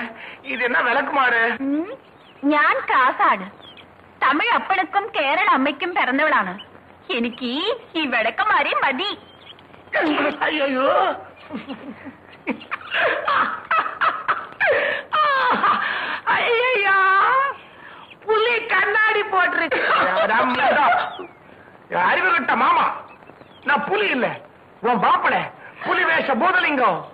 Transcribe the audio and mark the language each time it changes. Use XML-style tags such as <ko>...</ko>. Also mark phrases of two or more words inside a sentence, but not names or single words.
<ta>இது என்ன விளக்குமாறு?</ta> <ml>ഞാൻ കാസാട്. തമിഴ് അപ്പനക്കും കേരള അമ്മയ്ക്കും പിറന്നവളാണ്. എനിക്ക് ഈ വിളക്കമാരി മതി.</ml> <ta>ஐயோ, ஐயா, புலி கண்ணாடி போட்டிருக்கு. அறிவு கிட்ட மாமா, நான் புலி இல்ல, உன் பாப்பட புலி வேஷ பூதலிங்கம்.</ta>